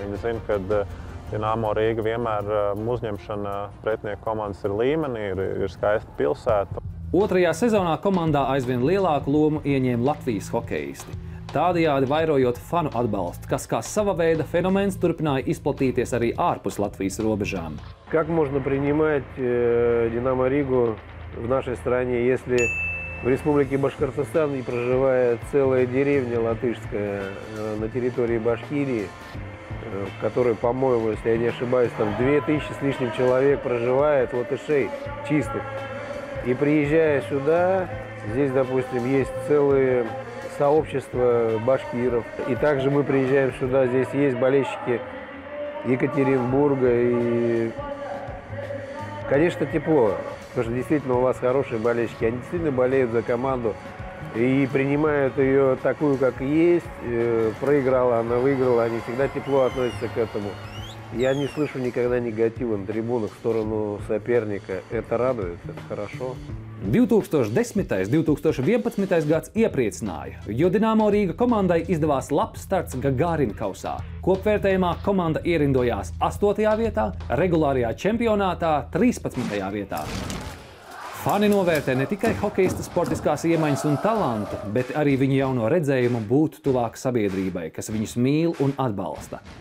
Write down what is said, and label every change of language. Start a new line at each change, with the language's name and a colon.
Latvian: Viņi zina, ka Dinamo Rīga vienmēr uzņemšana pretinieku komandas ir līmenī, ir skaista pilsēta. Otrajā sezonā komandā aizvien lielāku lomu ieņēma Latvijas hokejisti. Tādējādi vairojot fanu atbalstu, kas kā sava veida fenomens turpināja izplatīties arī ārpus Latvijas robežām.
Russian: Как можно принимать Динамо Ригу в нашей стране, если в Республике Башкортостан и проживает целая деревня латышская на территории Башкирии, в которой, по-моему, если я не ошибаюсь, там 2000 с лишним человек проживает, латышей чистых. И приезжая сюда, здесь, допустим, есть целые сообщества башкиров. И также мы приезжаем сюда, здесь есть болельщики Екатеринбурга. И, конечно, тепло. Потому что действительно у вас хорошие болельщики, они действительно болеют за команду и принимают ее такую, как есть. Проиграла, она выиграла, они всегда тепло относятся к этому. Я не слышу никогда негатива на трибунах в сторону соперника. Это радует, это хорошо.
Latvian: 2010. 2011. gads iepriecināja, jo Dinamo Rīga komandai izdevās labs starts Gagārina kausā. Kopvērtējumā komanda ierindojās 8. vietā, regulārajā čempionātā 13. vietā. Fani novērtē ne tikai hokejista sportiskās iemaņas un talantu, bet arī viņu jauno redzējumu būt tuvāk sabiedrībai, kas viņus mīl un atbalsta.